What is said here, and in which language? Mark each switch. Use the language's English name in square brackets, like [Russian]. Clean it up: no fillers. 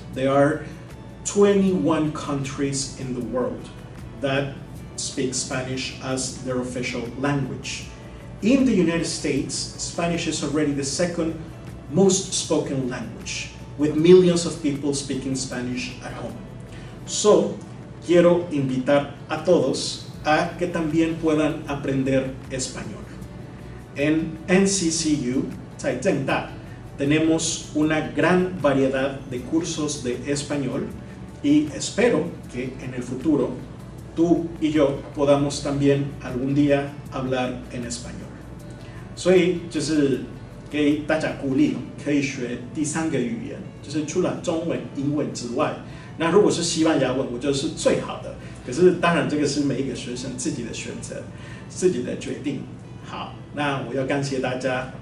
[English] There are 21 countries in the world that speak Spanish as their official language. In the United States, Spanish is already the second most spoken language, with millions of people speaking Spanish at home. [Spanish] So, quiero invitar a todos a que también puedan aprender español. En NCCU, [Chinese] 在政大, [Spanish] tenemos una gran variedad de cursos de español y espero que en el futuro tú y yo podamos también algún día hablar en español. [Chinese] 所以就是给大家鼓励，可以学第三个语言，就是除了中文、英文之外，那如果是西班牙文，我觉得是最好的。可是当然这个是每一个学生自己的选择，自己的决定。好，那我要感谢大家。